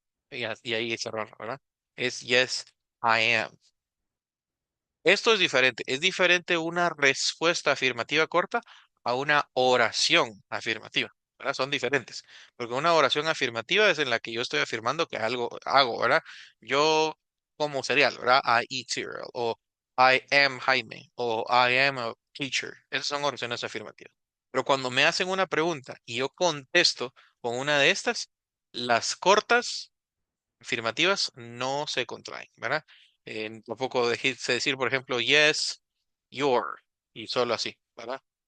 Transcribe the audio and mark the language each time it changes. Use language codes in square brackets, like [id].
[es] Y ahí es error, ¿verdad? Es [en] yes, I am. [es] Esto es diferente una respuesta afirmativa corta a una oración afirmativa, ¿verdad? Son diferentes, porque una oración afirmativa es en la que yo estoy afirmando que algo hago, ¿verdad? Yo como cereal, ¿verdad? [en] I eat cereal, o I am Jaime, o I am a teacher. [es] Esas son oraciones afirmativas. Pero cuando me hacen una pregunta y yo contesto con una de estas, las cortas afirmativas no se contraen, ¿verdad? Tampoco sé decir, por ejemplo, [en] yes, your, [es] y solo así, ¿verdad?